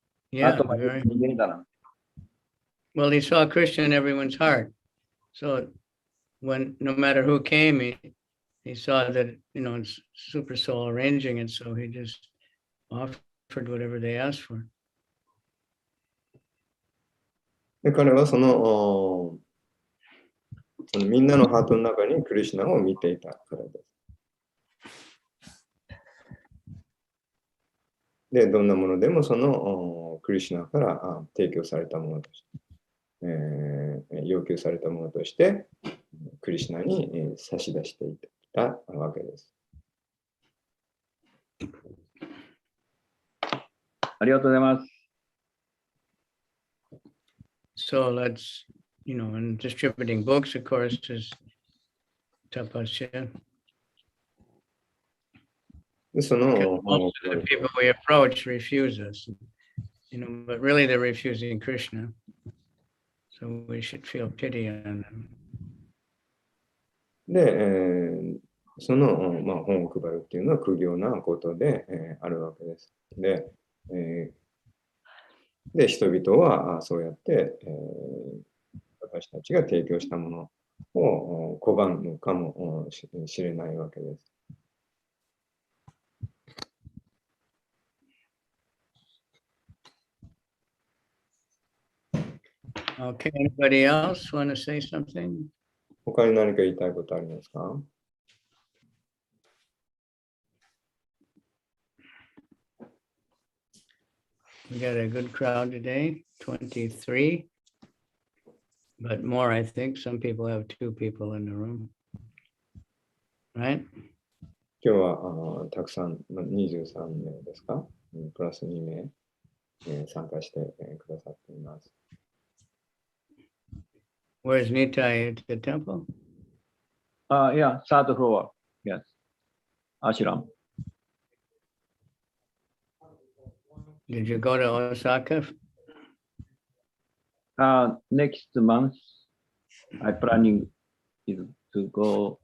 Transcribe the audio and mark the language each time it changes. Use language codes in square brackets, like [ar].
[en] Yeah, very. Well, he saw Krishna in everyone's heart. So when no matter who came, he saw that, it's super soul arranging it, so he just offered whatever they asked for. [ja] で彼はそのみんなのハートの中にクリシュナを見ていたからです。で、どんなものでもそのクリシュナから提供されたものとして、要求されたものとしてクリシュナに差し出していたわけです。ありがとうございます。 [en] So let's, and distributing books, of course, is tapasya. [ja] で、その [en] most of the people we approach refuse us, but really they're refusing Krishna. So we should feel pity on them. [ja] で、その、本を配るっていうのは苦行なことで、あるわけです。で、人々はそうやって、私たちが提供したものを拒むかもしれないわけです。 [en] Okay, anybody else want to say something? [ja] 他に何か言いたいことありますか? [en] We got a good crowd today, 23, but more, I think. Some people have 2 people in the room, right? [ja] 今日はたくさん、23名ですか? プラス2名、参加してくださっています。 [en] Where's Nitai at the temple? Yeah, third floor. Yes. Ashram. Did you go to Osaka? Next month, I'm planning to go.